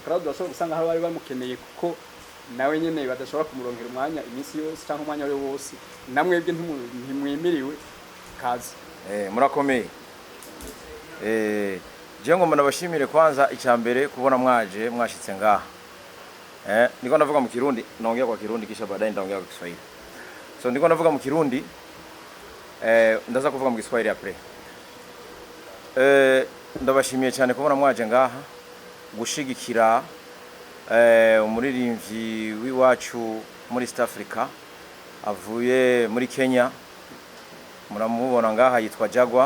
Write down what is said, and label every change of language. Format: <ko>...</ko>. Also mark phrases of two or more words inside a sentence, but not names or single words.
<rn>Claude bashobora gusanga aho bari bamukeneye kuko nawe nyene badashobora kumuronkera umwanya iminsi yose cyangwa umwanya wose, namwebwe ntimwimiriwe kazi. Murakomeye. Je ngomba nabashimire kwanza icyambere kubona mwaje mwashitse ngaha. Niko ndavuga mu Kirundi,</rn> <sw>naongea kwa Kirundi kisha baadaye ndaongea kwa Kiswahili.</sw> <rn>So niko ndavuga mu Kirundi, ndaza kuvuga mu Kiswahili après. Ndabashimiye cyane kubona mwaje ngaha gushigikira umuririmbyi w'iwacu muri East Africa avuye muri Kenya, muramubona ngaha yitwa Jaguar.</rn>